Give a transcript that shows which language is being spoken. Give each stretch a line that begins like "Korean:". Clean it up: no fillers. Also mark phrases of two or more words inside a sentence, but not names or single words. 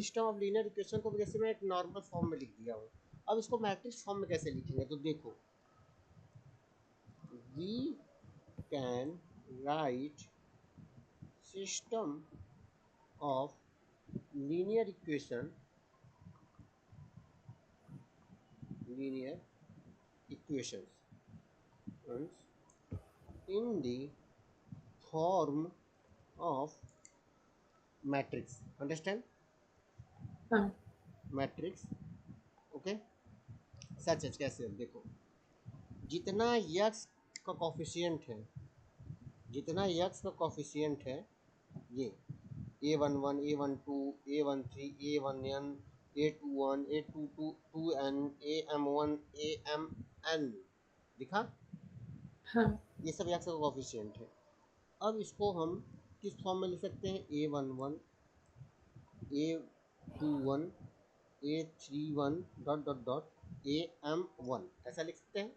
English: system of linear equation
Hindi: को जैसे मैं एक
English: normal form
Hindi: में लिख दिया हूँ, अब इसको
English: matrix form
Hindi: में कैसे लिखेंगे, तो देखो,
English: we can write system of linear equation, linear equations in the form of matrix. Understand?
Hindi: हाँ।
English: Matrix. Okay.
Hindi: सच है, कैसे, अब देखो, जितना यक्स का कॉफिशियंट है, जितना यक्स का कॉफिशियंट है, ये A11, A12, A13, A1n, A21, A22, 2n, AM1, AMN, दिखा, हाँ। ये सब यक्स का कॉफिशियंट है। अब इसको हम किस फॉर्म में लिख सकते हैं, A11, A21, A31 डॉट डॉट डॉट AM1, ऐसा लिख सकते हैं।